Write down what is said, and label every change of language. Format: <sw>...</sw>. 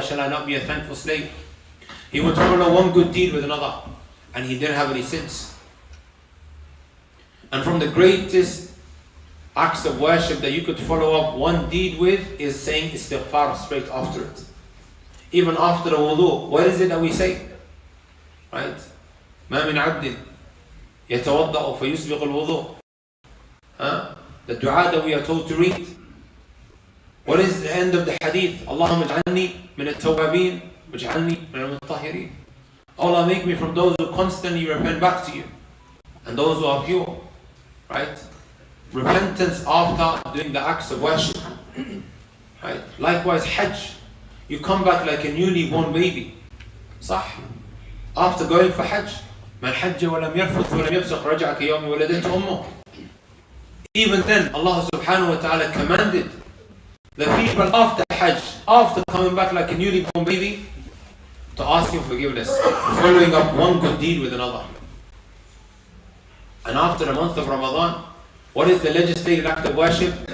<en>Shall I not be a thankful slave? He would follow one good deed with another, and he didn't have any sins. And from the greatest acts of worship that you could follow up one deed with is saying istighfar straight after it. Even after the wudu, what is it that we say? Right?</en> <ar>ما من عبد يتوضأ فيسبغ الوضوء.</ar> <en>The dua that we are told to read. What is the end of the hadith?</en> <ar>اللهم اجعلني من التوابين واجعلني من المطهرين.</ar> <en>Allah, make me from those who constantly repent back to you and those who are pure. Right? Repentance after doing the acts of worship. Right? Likewise, Hajj. You come back like a newly born baby.</en> <ar>صح?</ar> <en>After going for Hajj.</en> <ar>من حج ولم يرفث ولم يفسق رجع كيوم ولدته أمه.</ar> <en>Even then, Allah subhanahu wa ta'ala commanded the people after Hajj, after coming back like a newly born baby, to ask Him forgiveness, following up one good deed with another. And after the month of Ramadan, what is the legislated act of worship?</en>